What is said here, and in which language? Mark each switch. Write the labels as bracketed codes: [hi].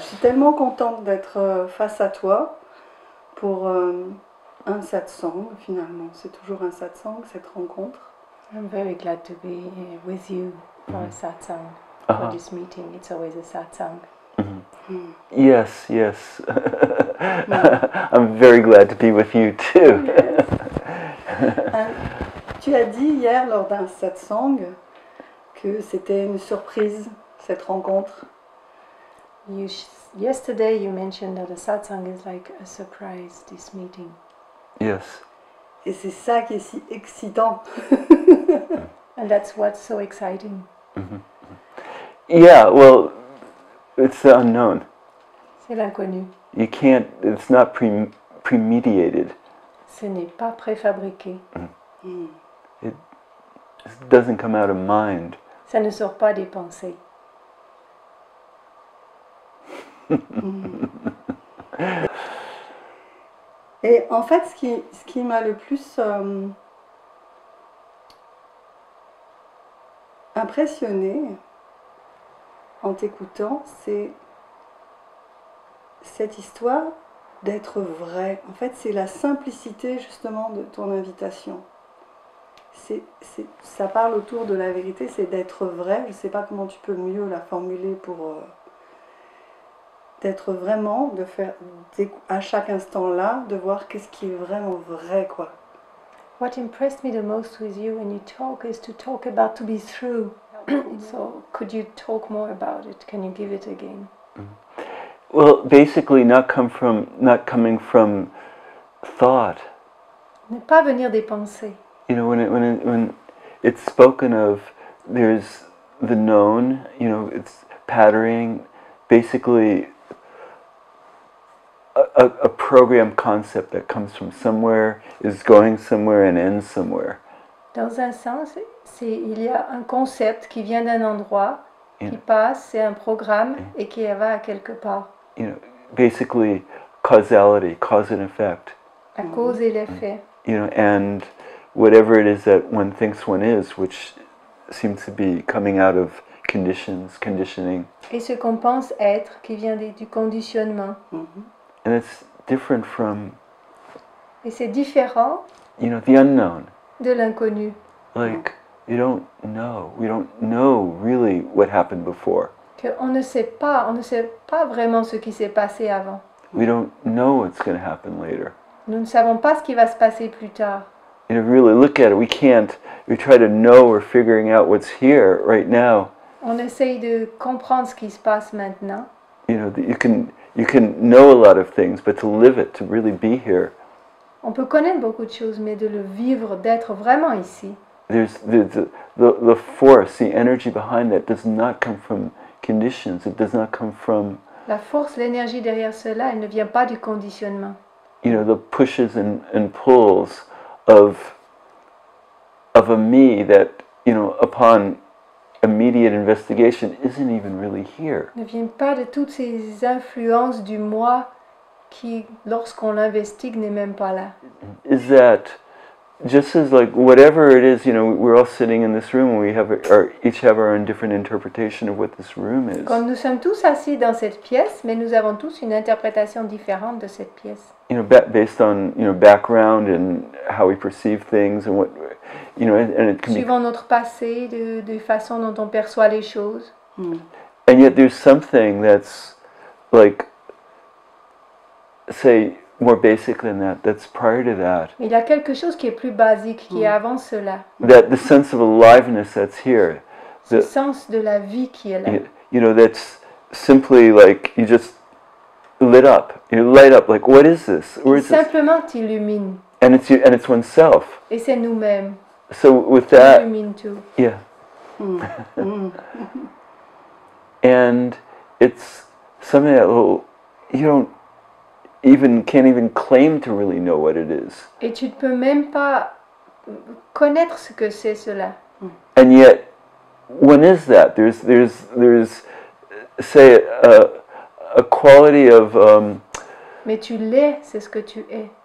[fr] Je suis tellement contente d'être face à toi pour un satsang, finalement. C'est toujours un satsang, cette rencontre. [en] I'm very glad to be here with you for a satsang. For this meeting, it's always a satsang. Yes, yes. I'm very glad to be with you too. [fr] Tu as dit hier lors d'un satsang que c'était une surprise, cette rencontre. [en] Yesterday you mentioned that a satsang is like a surprise, this meeting. Yes. [fr] Et c'est ça qui est si excitant. [en] And that's what's so exciting. Yeah, well, it's the unknown. [fr] C'est l'inconnu. [en] You can't, it's not premeditated. [fr] Ce n'est pas préfabriqué. [en] It doesn't come out of mind. [fr] Ça ne sort pas des pensées. Et en fait, ce qui m'a le plus impressionné en t'écoutant, c'est cette histoire d'être vrai. En fait, c'est la simplicité justement de ton invitation. Ça parle autour de la vérité, c'est d'être vrai. Je ne sais pas comment tu peux mieux la formuler pour d'être vraiment, de faire à chaque instant là, de voir qu'est-ce qui est vraiment vrai, quoi. [en] What impressed me the most with you when you talk is to talk about to be true. So, could you talk more about it? Can you give it again? Well, basically, not coming from thought. [fr] Ne pas venir des pensées. [en] You know, when it's spoken of, there's the known. You know, it's patterning. Basically, a program concept that comes from somewhere, is going somewhere, and ends somewhere. [fr] Dans un sens, il y a un concept qui vient d'un endroit, qui passe, c'est un programme et qui va à quelque part. [en] You know, basically causality, cause and effect. [fr] La cause et l'effet. [en] You know, and whatever it is that one thinks one is, which seems to be coming out of conditioning. [fr] Et ce qu'on pense être, qui vient du conditionnement. [en] And it's different from, [fr] et c'est différent, [en] you know, the unknown. [fr] De l'inconnu. [en] Like, we don't know really what happened before. [fr] On ne sait pas vraiment ce qui s'est passé avant. [en] We don't know what's going to happen later. [fr] Nous ne savons pas ce qui va se passer plus tard. [en] You know, really look at it, we try to know or figuring out what's here right now. [fr] On essaye de comprendre ce qui se passe maintenant. [en] You know, you can know a lot of things, but to live it, to really be here. [fr] On peut connaître beaucoup de choses, mais de le vivre, d'être vraiment ici. [en] There's the force, the energy behind that does not come from conditions. It does not come from. [fr] La force, l'énergie derrière cela, elle ne vient pas du conditionnement. [en] You know, the pushes and pulls of a me that, you know, upon immediate investigation isn't even really here. [fr] Ne vient pas de toutes ces influences du moi qui, lorsqu'on l'investigue, n'est même pas là. [en] Is that just as like whatever it is, you know, we're all sitting in this room and we each have our own different interpretation of what this room is. [fr] Comme nous sommes tous assis dans cette pièce, mais nous avons tous une interprétation différente de cette pièce. [en] You know, based on, you know, background and how we perceive things and what, you know, and it can [fr] Suivant notre passé, de façon dont on perçoit les choses. [en] And yet there's something that's like, say, more basic than that, that's prior to that. [fr] Il y a quelque chose qui est plus basique, qui est avant cela. [en] That the sense of aliveness that's here. [fr] Ce sens de la vie qui est là. [en] You know, that's simply like you just lit up. You light up. Like, what is this? Where is [fr] simplement t'illumine. [en] And it's oneself. [fr] Et c'est nous-mêmes. [en] So with that, [fr] illumine tout. [en] Yeah. And it's something that you can't even claim to really know what it is. [fr] Et tu ne peux même pas connaître ce que c'est cela. [en] And yet, when is that? There's say a quality of. [fr] Mais tu l'es, c'est ce que tu es.